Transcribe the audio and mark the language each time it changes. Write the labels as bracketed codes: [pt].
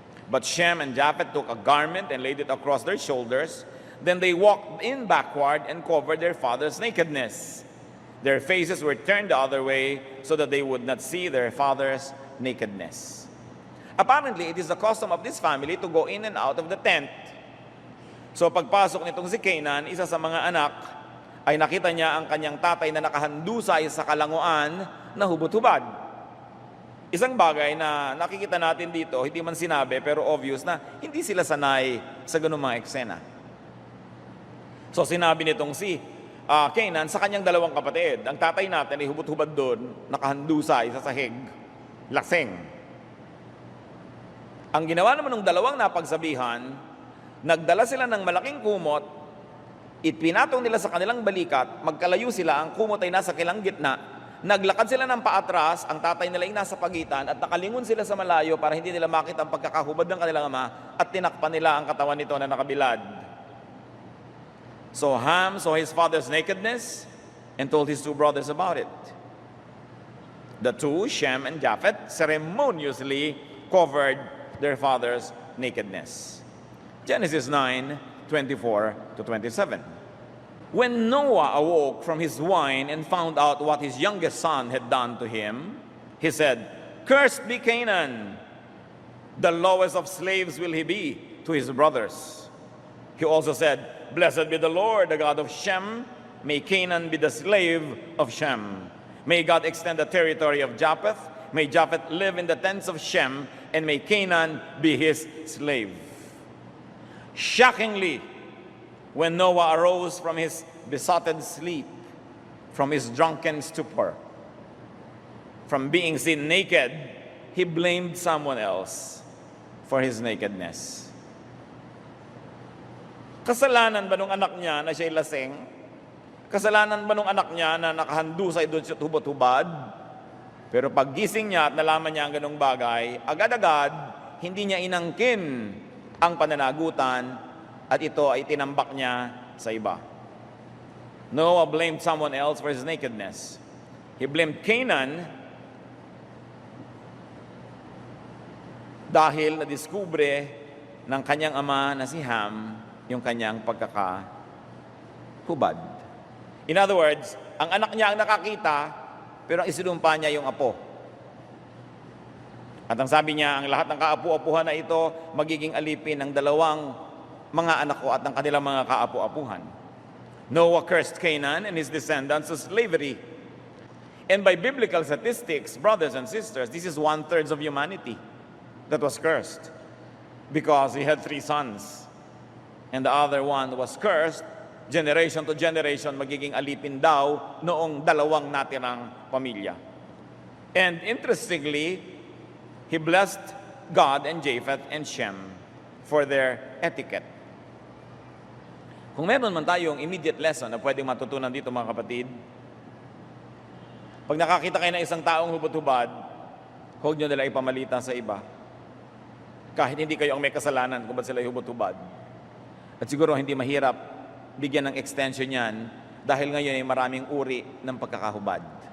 [en] But Shem and Japheth took a garment and laid it across their shoulders. Then they walked in backward and covered their father's nakedness. Their faces were turned the other way so that they would not see their father's nakedness. Apparently, it is the custom of this family to go in and out of the tent. [tl] So pagpasok nitong si Canaan, isa sa mga anak, ay nakita niya ang kanyang tatay na nakahandusay sa kalanguan na hubot-hubad. Isang bagay na nakikita natin dito, hindi man sinabi pero obvious na hindi sila sanay sa ganung mga eksena. So sinabi nitong si Canaan sa kanyang dalawang kapatid, ang tatay natin ay hubot-hubad doon, nakahandusay sa sahig, laseng. Ang ginawa naman ng dalawang napagsabihan, nagdala sila ng malaking kumot, ipinatong nila sa kanilang balikat, magkalayo sila, ang kumot ay nasa kilang gitna, naglakad sila ng paatras, ang tatay nila ay nasa pagitan, at nakalingon sila sa malayo para hindi nila makita ang pagkakahubad ng kanilang ama, at tinakpan nila ang katawan nito na nakabilad. [en] So Ham saw his father's nakedness and told his two brothers about it. The two, Shem and Japheth, ceremoniously covered their father's nakedness. Genesis 9:24-27. When Noah awoke from his wine and found out what his youngest son had done to him, he said, "Cursed be Canaan, the lowest of slaves will he be to his brothers." He also said, "Blessed be the Lord, the God of Shem. May Canaan be the slave of Shem. May God extend the territory of Japheth. May Japheth live in the tents of Shem, and may Canaan be his slave." Shockingly, when Noah arose from his besotted sleep, from his drunken stupor, from being seen naked, he blamed someone else for his nakedness. [tl] Kasalanan ba nung anak niya na siya'y laseng? Kasalanan ba nung anak niya na nakahandusay doon sa hubot-hubad? Pero paggising niya at nalaman niya ang ganung bagay, agad-agad, hindi niya inangkin ang pananagutan at ito ay tinambak niya sa iba. [en] Noah blamed someone else for his nakedness. He blamed [tl] Canaan dahil nadiskubre ng kanyang ama na si Ham yung kanyang pagkakahubad. [en] In other words, [tl] ang anak niya ang nakakita, pero ang isinumpa niya yung apo. At ang sabi niya, ang lahat ng kaapu-apuhan na ito, magiging alipin ng dalawang mga anak ko at ng kanilang mga kaapu-apuhan. [en] Noah cursed Canaan and his descendants to slavery. And by biblical statistics, brothers and sisters, this is 1/3 of humanity that was cursed. Because he had 3 sons. And the other one was cursed. Generation to generation, [tl] magiging alipin daw noong dalawang natirang pamilya. [en] And interestingly, he blessed God and Japheth and Shem for their etiquette. [tl] Kung meron man tayong immediate lesson na pwedeng matutunan dito mga kapatid, pag nakakita kayo ng isang taong hubot-hubad, huwag nyo nila ipamalita sa iba. Kahit hindi kayo ang may kasalanan kung ba't sila hubot-hubad. At siguro hindi mahirap bigyan ng extension yan dahil ngayon ay maraming uri ng pagkakahubad.